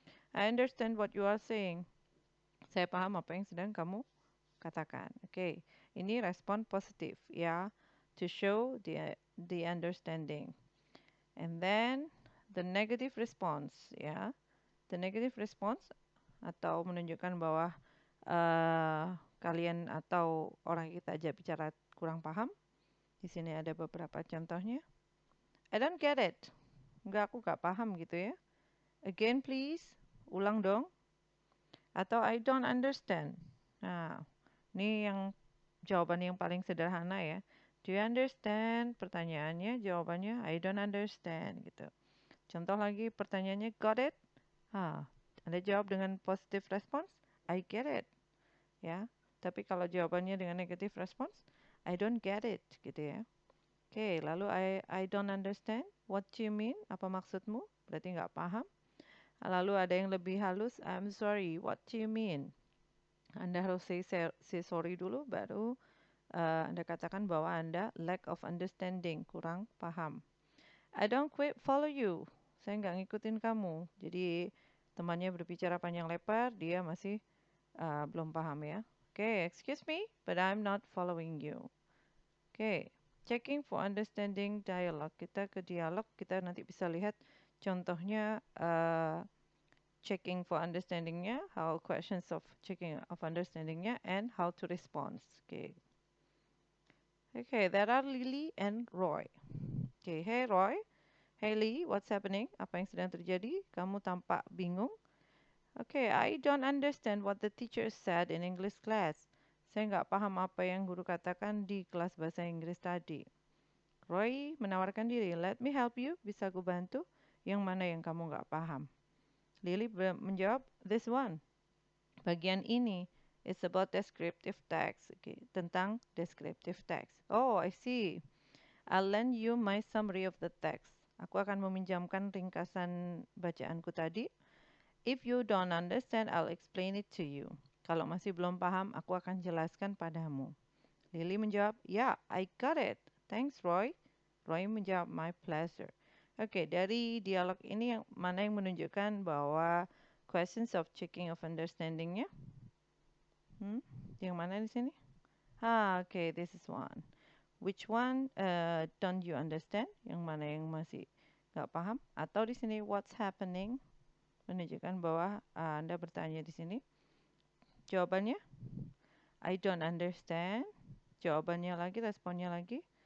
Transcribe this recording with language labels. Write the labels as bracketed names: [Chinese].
[English] I understand what you are saying. [Indonesian] Saya paham apa yang sedang kamu katakan. Oke, ini respon positif ya. [English] To show the understanding. And then the negative response ya. The negative response [Indonesian] atau menunjukkan bahwa kalian atau orang yang kita ajak bicara kurang paham. Di sini ada beberapa contohnya. [English] I don't get it. [Indonesian] Aku nggak paham gitu ya. [English] Again please. [Indonesian] Ulang dong. Atau [English] I don't understand. [Indonesian] Nah, ini yang jawaban yang paling sederhana ya. [English] Do you understand? [Indonesian] Pertanyaannya, jawabannya [English] I don't understand [Indonesian] gitu. Contoh lagi pertanyaannya [English] got it? [Indonesian] Anda jawab dengan [English] positive response, I get it. [Indonesian] Ya. Tapi kalau jawabannya dengan negative response, [English] I don't get it [Indonesian] gitu ya. [English] Oke, [Indonesian] lalu [English] I don't understand. What do you mean? [Indonesian] Apa maksudmu? Berarti nggak paham. Lalu ada yang lebih halus, [English] I'm sorry. What do you mean? [Indonesian] Anda harus [English] say sorry [Indonesian] dulu, baru Anda katakan bahwa Anda [English] lack of understanding, [Indonesian] kurang paham. [English] I don't quite follow you. [Indonesian] Saya nggak ngikutin kamu. Jadi temannya berbicara panjang lebar, dia masih belum paham ya. [English] Oke, excuse me, but I'm not following you. Oke, checking for understanding dialogue. [Indonesian] Kita ke dialog, kita nanti bisa lihat contohnya [English] checking for understandingnya, how questions of checking of understandingnya, and how to respond. Oke. Okay, there are Lily and Roy. Okay, hey Roy, hey Lee, what's happening? [Indonesian] Apa yang sedang terjadi? Kamu tampak bingung. [English] Okay, I don't understand what the teacher said in English class. [Indonesian] Saya nggak paham apa yang guru katakan di kelas bahasa Inggris tadi. Roy menawarkan diri, [English] let me help you, [Indonesian] bisa aku bantu? Yang mana yang kamu nggak paham? [English] Lily [Indonesian] menjawab, [English] this one. [Indonesian] Bagian ini [English] is about descriptive text. Okay, [Indonesian] tentang [English] descriptive text. Oh, I see. I'll lend you my summary of the text. [Indonesian] Aku akan meminjamkan ringkasan bacaanku tadi. [English] If you don't understand, I'll explain it to you. [Indonesian] Kalau masih belum paham, aku akan jelaskan padamu. [English] Lily [Indonesian] menjawab, [English] yeah, I got it. Thanks, Roy. Roy [Indonesian] menjawab, [English] my pleasure. [Indonesian] Oke, dari dialog ini yang mana yang menunjukkan bahwa [English] questions of checking of [Indonesian] understanding-nya? Yang mana di sini? Oke, [English] this is one. Which one don't you understand? [Indonesian] Yang mana yang masih nggak paham? Atau di sini [English] what's happening? [Indonesian] Menunjukkan bahwa Anda bertanya di sini. Jawabannya [English] I don't understand. [Indonesian] Jawabannya lagi, responnya lagi.